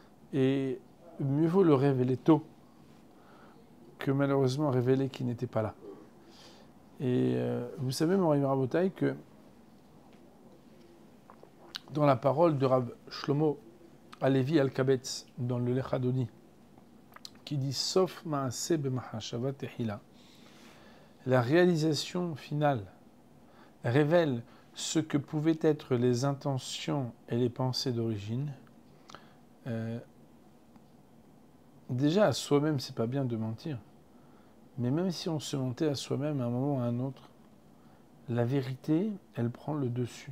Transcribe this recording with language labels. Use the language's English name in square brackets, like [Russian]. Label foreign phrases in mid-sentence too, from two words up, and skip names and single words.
[French] Et mieux vaut le révéler tôt que malheureusement révéler qu'il n'était pas là. Et vous savez, [Hebrew] מורי רבותי, [French] que dans la parole de Rav Shlomo Alevi Al-Kabetz, dans le Lechadoni, qui dit « [Hebrew] סוף מעשה במחשבה תחילה », [French] la réalisation finale révèle ce que pouvaient être les intentions et les pensées d'origine. Déjà, à soi-même, c'est pas bien de mentir. Mais même si on se mentait à soi-même à un moment ou à un autre, la vérité, elle prend le dessus.